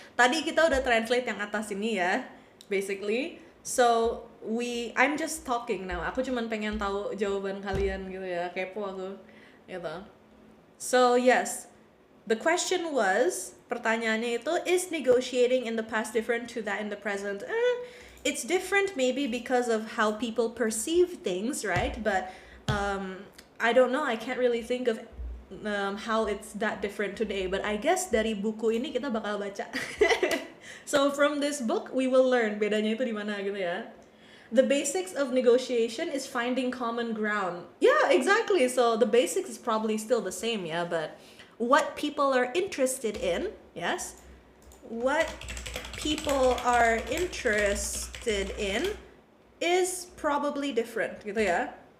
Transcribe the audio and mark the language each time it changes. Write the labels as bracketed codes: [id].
[id] Tadi kita udah translate yang atas ini ya, basically. [en] So, I'm just talking now. [id] Aku cuman pengen tahu jawaban kalian gitu ya. Kepo aku. Gitu. So, yes. [en] The question was, [id] pertanyaannya itu, [en] is negotiating in the past different to that in the present? It's different maybe because of how people perceive things, right? But I don't know, I can't really think of how it's that different today. But I guess [id] dari buku ini kita bakal baca. [en] So from this book, we will learn [id] bedanya itu di mana gitu ya. [en] The basics of negotiation is finding common ground. Yeah, exactly. So the basics is probably still the same, yeah, but what people are interested in, yes, what people are interested in is probably different gitu ya.